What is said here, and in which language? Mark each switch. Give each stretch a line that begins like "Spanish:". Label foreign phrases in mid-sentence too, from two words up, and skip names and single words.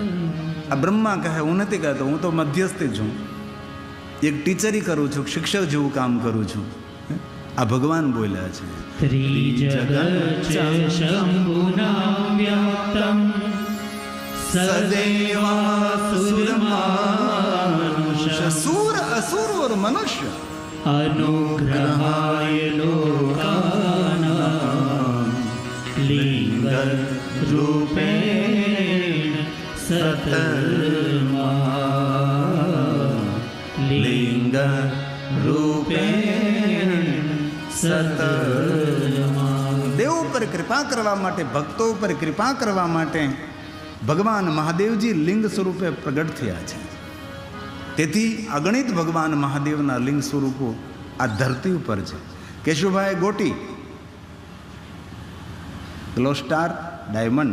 Gujarati: આ બ્રહ્મા કહે હું નથી કહેતો, હું તો મધ્યસ્થી છું, એક ટીચરી કરું છું, શિક્ષક જેવું કામ કરું છું. આ ભગવાન બોલ્યા છે.
Sanskrit: त्रिजगत शंभुना व्याप्तम सदेवासुरमानुष
Gujarati: સૂર, અસુર और મનુષ્ય
Sanskrit: अनुग्रहाय लोकानां लिंग रूपेण सतर्मा लिंग रूपेण सतर्मा.
Gujarati: દેવ ઉપર કૃપા કરવા માટે, ભક્તો ઉપર કૃપા કરવા માટે ભગવાન મહાદેવજી લિંગ સ્વરૂપે પ્રગટ થયા છે. તેથી અગણિત ભગવાન મહાદેવના લિંગ સ્વરૂપો આ ધરતી ઉપર છે. કેશુભાઈ ગોટી, ગ્લો સ્ટાર ડાયમંડ.